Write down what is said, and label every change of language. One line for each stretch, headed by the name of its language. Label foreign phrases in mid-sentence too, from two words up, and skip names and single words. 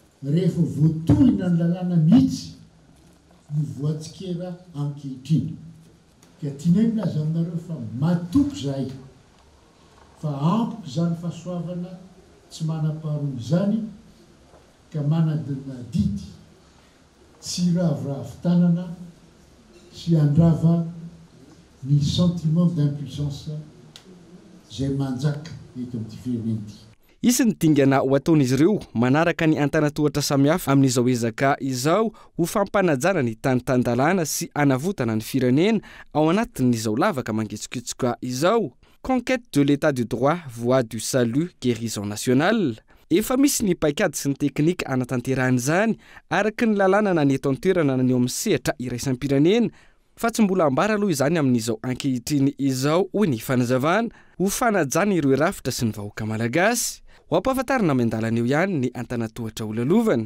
Malagasy: rehefa voatohina ny lalàna mihitsy no voatsikera ankehitriny ka tianay milaza aminareo fa matoky zahay fa ampoko zany fahasoavana tsy manam-paharoa zany ka manadina didy tsy raviravitanana sy andrava ny
French: sentiment d'impuissance
Malagasy: zay manjaka eto amin'ity firenena ity. Isy ny dingana ho ataon'izy ireo manaraka ny antanatohatra samihafa amin'izao ezaka izao ho fampanajana ny tany-tandalàna sy anavotana ny firenena ao anatin'izao lavaka mangetsoketsoka izao.
French: Conquête de l'état de droit, voie du salut, guérison nationale.
Malagasy: Efa misy ny paikady sy ny teknika anatanteran'izany araky ny lalàna na ny eto an-toerana na ny eo amin'ny sehatra iraisam-pirenena fa tsy mbola ambara aloha izany amin'izao ankehitriny izao hoy ny fanazavana ho fanajana ireo rafitra sy ny vahoaka malagasy. Ho ampahafantarina amin'ny eo ihany ny antanatohatra olalovana.